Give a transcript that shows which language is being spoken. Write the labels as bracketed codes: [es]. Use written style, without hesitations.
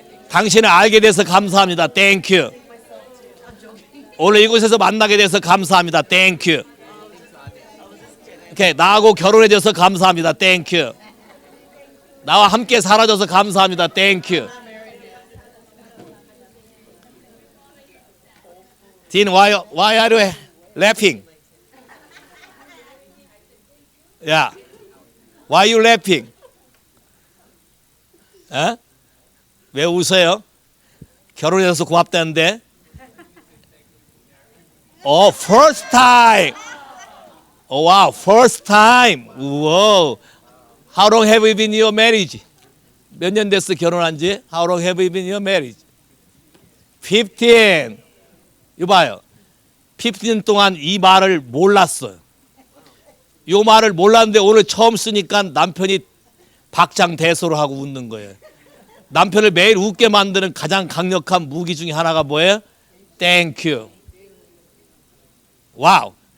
[ko] 당신을 알게 돼서 감사합니다. [en] 땡큐. [ko] 오늘 이곳에서 만나게 돼서 감사합니다. 땡큐. 오케이, 나하고 결혼해줘서 감사합니다. [en] 땡큐. [ko] 나와 함께 살아줘서 감사합니다. [en] 땡큐. Dean, why are you laughing? Yeah. Why are you laughing? [ko] 에? 왜 웃어요? 결혼해서 고맙다는데. [en] First time. Wow, first time. Wow. How long have you been in your marriage? [ko] 몇 년 됐어 결혼한 지? [en] How long have you been in your marriage? [ko] 15. 이봐요. 15년 동안 이 말을 몰랐어요. 이 말을 몰랐는데 오늘 처음 쓰니까 남편이 박장대소를 하고 웃는 거예요. 남편을 매일 웃게 만드는 가장 강력한 무기 중에 하나가 뭐예요? [en] 땡큐. [ko] 와우.